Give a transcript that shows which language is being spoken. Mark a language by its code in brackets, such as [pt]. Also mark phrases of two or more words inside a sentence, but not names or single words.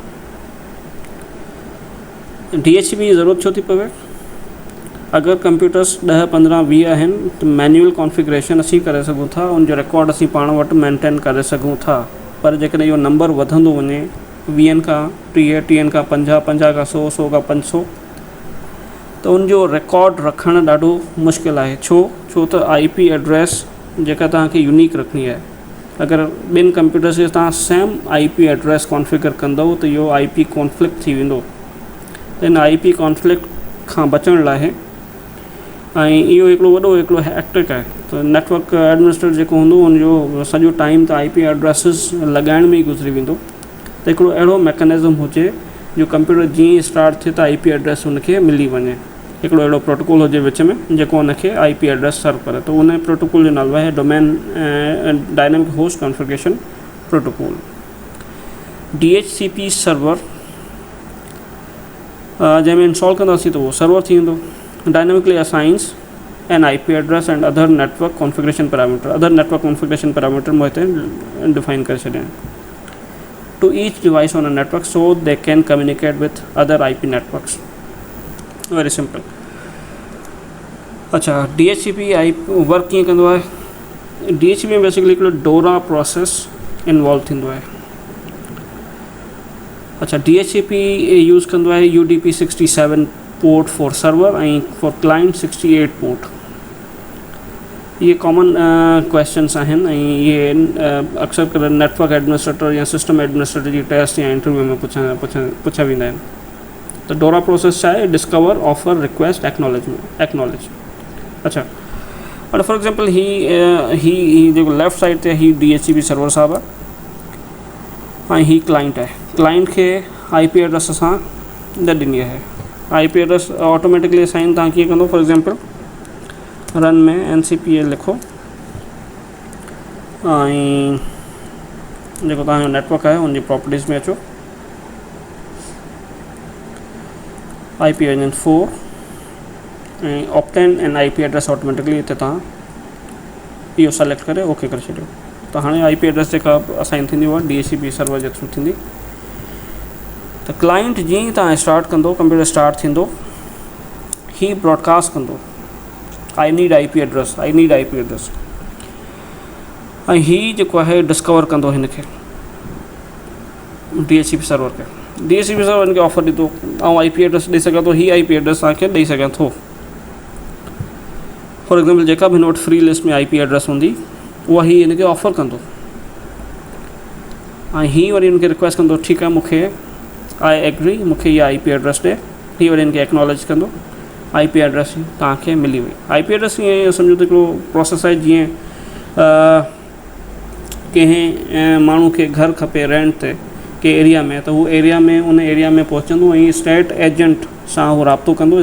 [sd] DHCP जी ज़रूरत छो थी पवे? अगर कंप्यूटर्स 10, 15, 20 आहिनि त [en] manual configuration [sd] असीं करे सघूं था, उनजो रिकॉर्ड असीं पाण वटि मेंटेन करे सघूं था। पर जेकॾहिं इहो नंबर वधंदो वञे 20 खां 30, 30 खां 50, 50 खां 100, 100 खां 500, त उनजो रिकॉर्ड रखणु ॾाढो मुश्किल आहे। छो त [en] IP address [sd] जेका तव्हांखे यूनिक रखणी आहे। अगर ॿिनि कंप्यूटर्स खे तव्हां [en] same IP address configure [sd] कंदव त इहो [en] IP conflict [sd] थी वेंदो। त इन [en] IP conflict [sd] खां बचण लाइ ऐं इहो हिकिड़ो हैक्टिक आहे, त [en] network administrator [sd] जेको हूंदो उनजो सॼो टाइम त [en] IP addresses [sd] लॻाइण में ई गुज़री वेंदो। त हिकिड़ो अहिड़ो मैकेनिज़म हुजे जो कंप्यूटर जीअं ई स्टार्ट थिए त [en] IP address [sd] उनखे मिली वञे। हिकिड़ो अहिड़ो प्रोटोकॉल हुजे विच में जेको उनखे [en] IP address serve [sd] करे। त उन प्रोटोकॉल जो नालो आहे डोमेन डायनामिक होस्ट कॉन्फ़िगरेशन प्रोटोकॉल। [en] DHCP server [sd] जंहिंमें इंस्टॉल कंदासीं त उहो सर्वर थी वेंदो। [en] dynamically assigns an IP address and other network configuration parameter. other network configuration parameter [sd] मूं हिते डिफाइन करे छॾिया आहिनि। [en] to each device on a network so they can communicate with other IP networks. very simple. [sd] अच्छा, [en] DHCP work [sd] कीअं कंदो आहे? DHCP में बेसिकली हिकिड़ो [en] DORA process [sd] इन्वॉल्व थींदो आहे। अच्छा, [en] DHCP use [sd] कंदो आहे [en] UDP 67 port for server [sd] ऐं [en] for client 68 port. [sd] ये [en] common questions [sd] आहिनि ऐं ये अक्सर कर [en] network administrator [sd] या [en] system administrator [sd] जी टेस्ट या इंटरव्यू में पुछा वेंदा आहिनि। त [en] DORA process [sd] छा आहे? [en] discover, offer, request, acknowledge. [sd] अच्छा, और [en] for example [sd] ही जेको [en] left side [sd] ते ही [en] DHCP server [sd] साहब आहे ऐं ही क्लाइंट आहे। क्लाइंट खे [en] IP address [sd] असां न ॾिनी आहे। [en] IP address automatically assign [sd] तव्हां कीअं कंदो? [en] for example run [sd] में NCPA लिखो ऐं जेको तव्हांजो नेटवर्क आहे उनजी प्रॉपर्टीज़ में अचो, [en] IP version 4 [sd] ऐं [en] obtain and IP address automatically [sd] हिते तव्हां इहो सेलेक्ट करे ओके करे छॾियो। त हाणे [en] IP address [sd] जेका असाइन थींदी उहा [en] DHCP server [sd] जे थ्रू थींदी। त क्लाइंट जीअं ई तव्हां स्टार्ट कंदो, कंप्यूटर स्टार्ट थींदो, ही ब्रॉडकास्ट कंदो [en] I need IP address [sd] ऐं ही जेको आहे डिस्कवर कंदो हिन खे [en] DHCP server [sd] खे। [en] DHCP server [sd] हिनखे ऑफर ॾींदो ऐं [en] IP address [sd] ॾेई सघां थो, ही [en] IP address [sd] तव्हांखे ॾेई सघां थो। [en] for example [sd] जेका बि हिन वटि [en] free list [sd] में [en] IP address [sd] हूंदी उहा ही हिनखे ऑफर कंदो ऐं ही वरी हुनखे रिक्वेस्ट कंदो, ठीकु आहे मूंखे [en] I agree, [sd] मूंखे इहा [en] IP address [sd] ॾे। ही वरी हिनखे एक्नॉलेज कंदो, [en] IP address [sd] तव्हांखे मिली वई। [en] IP address [sd] ईअं सम्झो त हिकिड़ो प्रोसेस आहे जीअं कंहिं माण्हू खे घर खपे रेंट ते कंहिं एरिया में, त उहो एरिया में उन एरिया में पहुचंदो ऐं [en] estate agent [sd] सां उहो राब्तो कंदो।